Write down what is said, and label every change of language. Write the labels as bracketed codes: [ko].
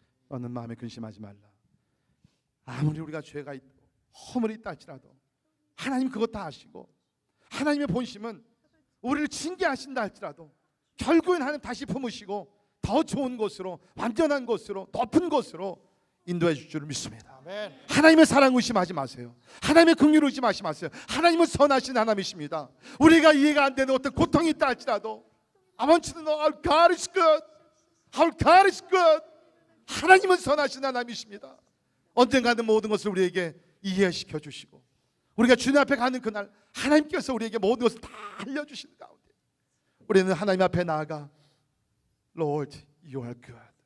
[ko] 너는 마음에 근심하지 말라. 아무리 우리가 죄가 있고 허물이 있다 할지라도 하나님 그것 다 아시고, 하나님의 본심은 우리를 징계하신다 할지라도 결국엔 하나님 다시 품으시고 더 좋은 곳으로, 완전한 곳으로, 높은 곳으로 인도해 줄 줄을 믿습니다. 하나님의 사랑 의심하지 마세요. 하나님의 긍휼 의심하지 마세요. 하나님은 선하신 하나님이십니다. 우리가 이해가 안 되는 어떤 고통이 있다 할지라도 [en] I want you to know our God is good. Our God is good. [ko] 하나님은 선하신 하나님이십니다. 언젠가는 모든 것을 우리에게 이해시켜 주시고, 우리가 주님 앞에 가는 그날 하나님께서 우리에게 모든 것을 다 알려주시는 가운데 우리는 하나님 앞에 나아가 [en] Lord, you are good.